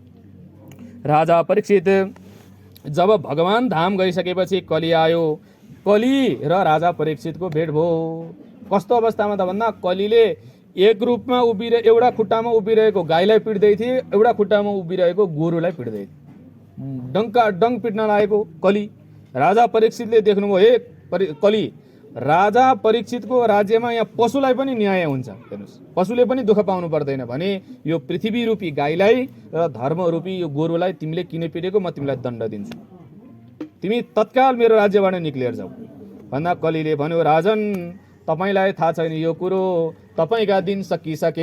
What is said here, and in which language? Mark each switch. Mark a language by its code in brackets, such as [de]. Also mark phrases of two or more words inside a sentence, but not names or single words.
[ne] राजा परीक्षित जब भगवान धाम गइसकेपछि कली आयो। कली र राजा परीक्षितको भेट भयो। कस्तो अवस्थामा त भन्दा कलीले एक रूपमा उभिएर एउटा खुट्टामा उभिरहेको गाईलाई पिट्दै थिए, एउटा खुट्टामा उभिरहेको गोरुलाई पिट्दै थिए। डङ्क पिट्न लागेको कली। राजा परीक्षितले देख्नुभयो, हे कली, राजा परीक्षितको राज्यमा यहाँ पशुलाई पनि न्याय हुन्छ। हेर्नुहोस्, पशुले पनि दुःख पाउनु पर्दैन भने यो पृथ्वी रूपी गाईलाई र धर्म रूपी यो गोरुलाई तिमीले किन पिटेको, म तिमीलाई दण्ड दिन्छु। तिमी तत्काल मेरो राज्यबाट निक्लिएर जाऊ भन्दा कलीले भन्यो, राजन तपाईलाई थाहा छैन यो कुरो, तपाईका दिन सकिसके।